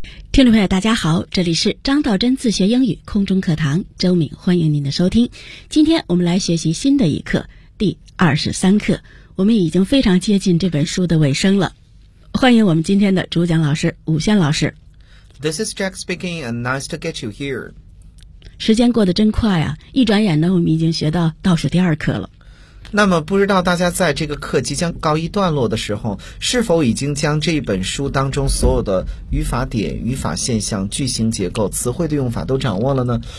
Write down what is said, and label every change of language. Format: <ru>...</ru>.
<zh>听众朋友大家好，这里是张道真自学英语空中课堂，周敏欢迎您的收听。今天我们来学习新的一课，第23课，我们已经非常接近这本书的尾声了。欢迎我们今天的主讲老师武轩老师。</zh> <en>This is Jack speaking and nice to get you here.</en> <zh>时间过得真快啊，一转眼呢我们已经学到倒数第二课了。那么不知道大家在这个课即将告一段落的时候，是否已经将这本书当中所有的语法点、语法现象、句型结构、词汇的用法都掌握了呢？</zh>